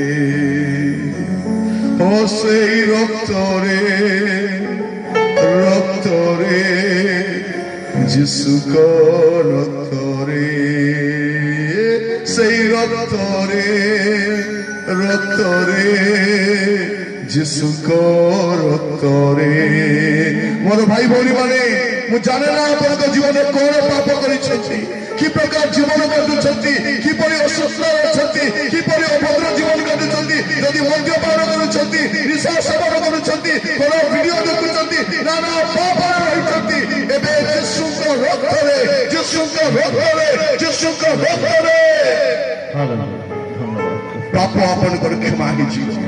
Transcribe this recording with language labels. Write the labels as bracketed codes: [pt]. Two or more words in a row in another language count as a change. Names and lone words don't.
[or] ଓ ସେଇ ରକ୍ତରେ ରକ୍ତରେ ଯୀଶୁଙ୍କ ରକ୍ତରେ, ସେଇ ରକ୍ତରେ ରକ୍ତରେ ଯୀଶୁଙ୍କ ରକ୍ତରେ। ମୋର ଭାଇ ଭଉଣୀ ମାନେ, ମୁଁ ଜାଣେ ନା ଆପଣଙ୍କ ଜୀବନରେ କଣ ପାପ କରିଛନ୍ତି, କି ପ୍ରକାର ଜୀବନ କାଟୁଛନ୍ତି, କିପରି ଅସୁସ୍ଥ ଅଛନ୍ତି, କିପରି ଅଭଦ୍ର ଜୀବନ କାଟୁଛନ୍ତି, ଯଦି ମଦ୍ୟପାନ କରୁଛନ୍ତି, ନିଶା ସେବନ କରୁଛନ୍ତି, କଣ ଭିଡିଓ ଦେଖୁଛନ୍ତି, ନା ନା ପାପରେ ରହିଛନ୍ତି, ଏବେ ଯୀଶୁଙ୍କ ରକ୍ତରେ ଯୀଶୁଙ୍କ ରକ୍ତରେ ଯୀଶୁଙ୍କ ରକ୍ତରେ ପାପ ଆପଣଙ୍କର କ୍ଷମା ହେଇଯିବ।